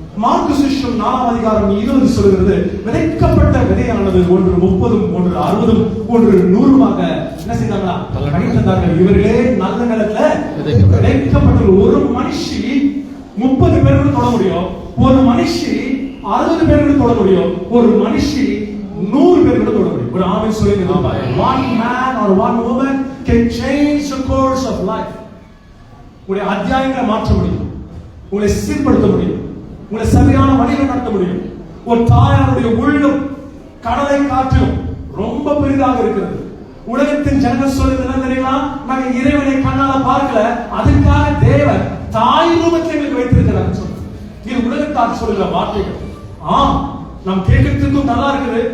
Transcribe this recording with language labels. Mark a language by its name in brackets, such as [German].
[Tamil] Mark சுவிசேஷம் 4ஆம் அதிகாரம் 20 சொல்கிறது, விதைக்கப்பட்ட விதையானது ஒன்று 30, ஒன்று 60, ஒன்று 100 என்ன செய்தாங்களா கணித்தார்கள். இவர்களே நல்ல நிலத்துல விதைக்கப்பட்ட ஒரு மனுஷி 30 பேருக்கு தொட முடியும், ஒரு மனுஷி 60 பேருக்கு தொட முடியும், ஒரு மனுஷி 100 பேருக்கு தொட முடியும். ஒரு ஆமென் சொல்லுங்க. [English] One man or one woman can change the course of life. [Tamil] உங்களுடைய அத்தியாயங்களை மாற்ற முடியும், உங்களை சீர்படுத்த முடியும், உங்களை சரியான வழியில் நடத்த முடியும். ஒரு தாயாருடைய உள்ளம் கடலை காற்றிலும் ரொம்ப பெரிதாக இருக்கிறது. உலகத்தின் ஜனங்கள் சொல்லுது என்ன தெரியுமா, நாங்க இறைவனை கண்ணால பார்க்கல, அதுக்காக தேவன் தாய் ரூபத்தில் எங்களுக்கு வைத்திருக்கிறார் சொல்றாங்க. இது உலகத்தார் சொல்லுகிற வார்த்தைகள். நம் கேட்கறதுக்கும் நல்லா இருக்குது,